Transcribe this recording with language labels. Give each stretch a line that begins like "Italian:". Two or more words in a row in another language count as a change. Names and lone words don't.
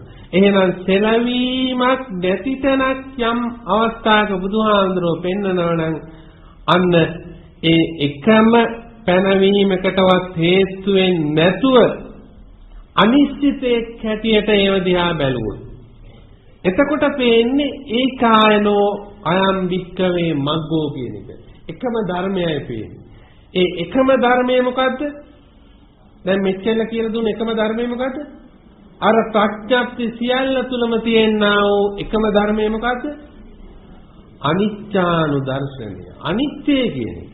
Sinhala: එහෙනම් සැලවීමක් නැති තැනක් යම් අවස්ථාවක බුදුහාමුදුරුවෝ පෙන්වනවා නම් අන්න ඒ එකම පැනවීමකටවත් හේතු වෙන්නේ නැතුව අනිශ්චිතයක් හැටියට ඒව දිහා බැලුවොත් එතකොට පේන්නේ
Pali: ඒකායනෝ අයම් වික්කවේ මග්ගෝ
Sinhala: කියන එක. එකම ධර්මයයි පේන්නේ. ඒ එකම ධර්මය මොකද්ද? දැන් මෙච්චර කියලා දුන්න එකම ධර්මය මොකද්ද? අර ප්‍රඥප්ති සියල්ල තුලම තියෙනා වූ එකම ධර්මය මොකද්ද? අනිච්චානු දර්ශනය. අනිත්‍ය කියන එක.